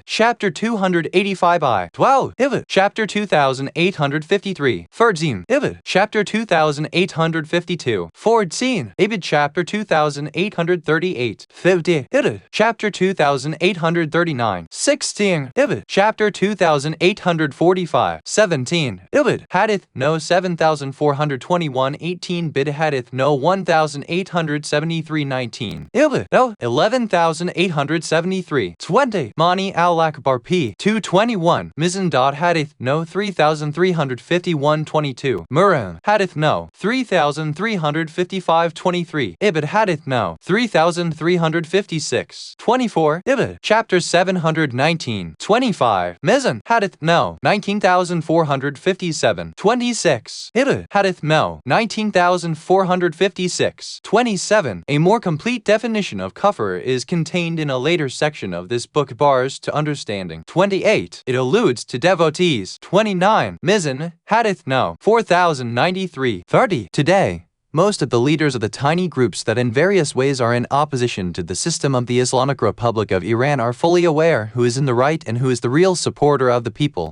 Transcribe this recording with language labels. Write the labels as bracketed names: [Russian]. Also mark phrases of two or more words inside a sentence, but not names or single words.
[English] Chapter 285I. 12. Ibid. Chapter 2853. 13. Ibid. Chapter 2852. 14. Ibid. Chapter 2838. 15. Ibid. Chapter 2839. 16. Ibid. Chapter 2845. 17. Ibid. Hadith no 7421. 18. Bid Hadith no 1873. 19. Ibid. No 11,873. 20. Mani al-Akbar p. 221. Mizan. Hadith no 3,351. 22. Muram. Hadith no 3,355. 23. Ibid. Hadith no 3,356. 24. Ibid. Chapter 719. 25. Mizan. Hadith no 19,457. 26. Ibid. Hadith no 19,456. 27. A more complete definition of kufr is contained in a later section of this book. Bars to understanding. 28. It alludes to devotees. 29. Mizan, Hadith No. 4093. 30. Today, most of the leaders of the tiny groups that in various ways are in opposition to the system of the Islamic Republic of Iran are fully aware who is in the right and who is the real supporter of the people.